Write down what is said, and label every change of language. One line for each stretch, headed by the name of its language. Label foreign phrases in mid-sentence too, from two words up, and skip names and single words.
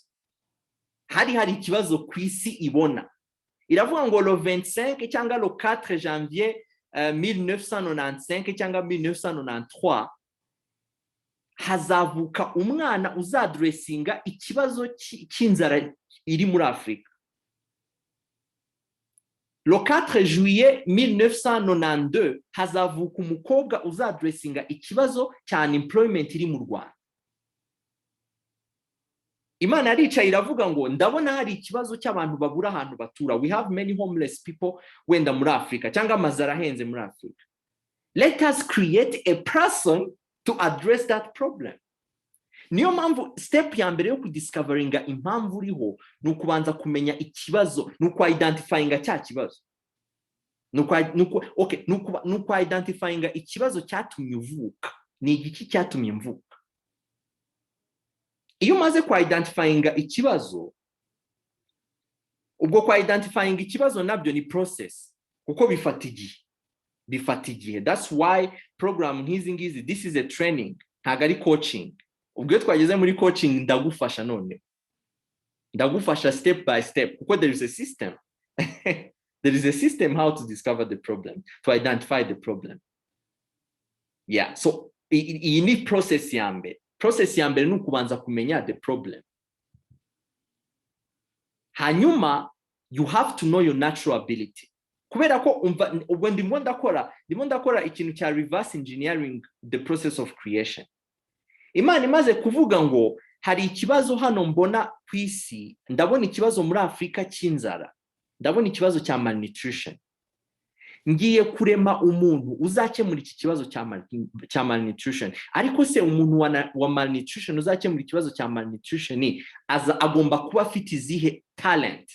Kinyarwanda: Hari ikibazo ku isi ibona. Iravuga ngo le 25 cyangwa
French: le 4 janvier
Kinyarwanda: 1995 cyangwa 1993 hazavuka umwana uzadressinga ikibazo cy'inzara iri muri Afrika.
French: Le 4 juillet
Kinyarwanda: 1992 hazavuka umukobwa uzadressinga ikibazo cya unemployment iri mu Rwanda. Imana yaricaye iravuga ngo ndabona hari ikibazo cy'abantu babura ahantu batura.
English: We have many homeless people
Kinyarwanda: wenda muri Afrika cyangwa amazara ahenze muri Afrika.
English: Let us create a person to address that problem.
Kinyarwanda: niyo mpamvu step ya mbere yo kudiscoveringa impamvu uriho ni ukubanza kumenya ikibazo, ni ukwidentifyinga cya kibazo, ni ukwidentifyinga ikibazo cyatumye uvuka. Ni igiki cyatumye mvuka? Iyo umaze kwidentifyinga ikibazo, ubwo kwidentifyinga ikibazo nabyo ni process, kuko bifata igihe.
English: That's why program
Kinyarwanda: nk'izi ngizi,
English: this is a training,
Kinyarwanda: ntago ari coaching. Ubwo iyo twageze muri coaching ndagufasha none, ndagufasha
English: step by step,
Kinyarwanda: kuko
English: there is a system. There is a system how to discover the problem, to identify the problem. Yeah, so you need process
Kinyarwanda: ya mbere. Process ya mbere ni ukubanza kumenya
English: the problem. Hanyuma, you have to know your natural ability.
Kinyarwanda: Kubera ko ubwo ndimo ndakora ikintu cya
English: reverse engineering the process of creation.
Kinyarwanda: Imana imaze kuvuga ngo hari ikibazo hano mbona ku isi, ndabona ikibazo muri Afrika cy'inzara, ndabona ikibazo cya malnutrition. Ngiye kurema umuntu uzakemura iki kibazo cya malnutrition. Ariko se umuntu wa malnutrition uzakemura ikibazo cya malnutrition agomba kuba afite izihe talent?